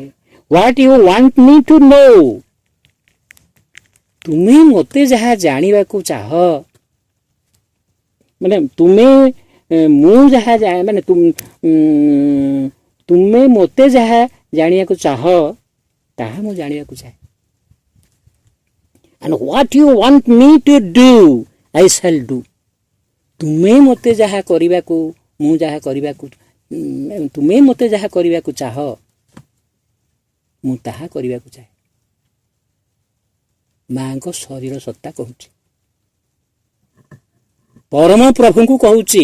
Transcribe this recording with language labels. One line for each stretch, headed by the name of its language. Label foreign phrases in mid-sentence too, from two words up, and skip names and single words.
English: what you want me to know,
Odia: ତୁମେ ମୋତେ ଯାହା ଜାଣିବାକୁ ଚାହ, ମାନେ ତୁମେ ମୁଁ ଯାହା ମାନେ ତୁମେ ମୋତେ ଯାହା ଜାଣିବାକୁ ଚାହ ତାହା ମୁଁ ଜାଣିବାକୁ ଚାହେଁ।
English: and what you want me to do, I shall do।
Odia: ତୁମେ ମୋତେ ଯାହା କରିବାକୁ ତୁମେ ମୋତେ ଯାହା କରିବାକୁ ଚାହ ମୁଁ ତାହା କରିବାକୁ ଚାହେଁ। ମାଙ୍କ ଶରୀର ସତ୍ତା କହୁଛି, ପରମ ପ୍ରଭୁଙ୍କୁ କହୁଛି।